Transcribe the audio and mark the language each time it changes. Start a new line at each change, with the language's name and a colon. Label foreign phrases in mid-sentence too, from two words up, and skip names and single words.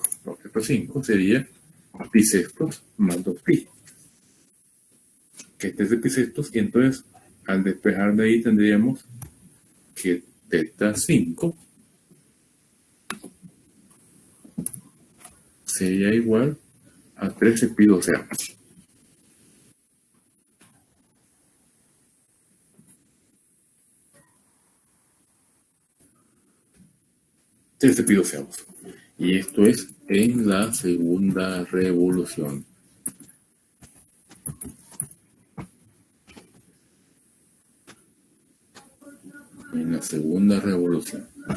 Spanish: No, teta 5 sería pi sextos más 2pi. Que este es de pi sextos, y entonces al despejar de ahí tendríamos que teta 5 sería igual a 13 pi doceavos. 13 pi doceavos. Y esto es en la segunda revolución. En la segunda revolución. ¿Ok?